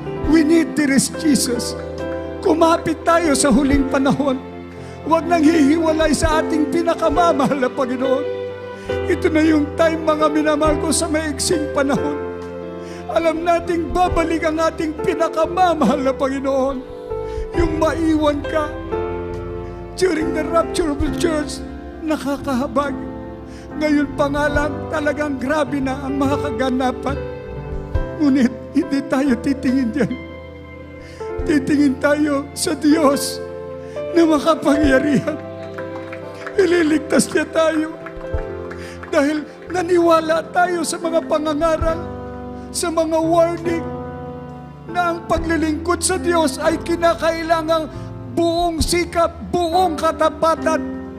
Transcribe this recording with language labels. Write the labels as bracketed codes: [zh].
[en] We need this Jesus. [tl] Kumapit tayo sa huling panahon. Huwag nang hihiwalay sa ating pinakamamahal na Panginoon. Ito na yung time, mga minamahal ko, sa maiksing panahon. Alam nating babalik ang ating pinakamamahal na Panginoon. Yung maiwan ka [en] during the rapture of the church, [tl] nakakahabag. Ngayon pa nga lang, talagang grabe na ang mga kaganapan. Ngunit hindi tayo titingin diyan. Titingin tayo sa Diyos na makapangyarihan. Ililigtas niya tayo. Dahil naniwala tayo sa mga pangangaral, sa mga warning, na ang paglilingkod sa Diyos ay kinakailangang buong sikap, buong katapatan.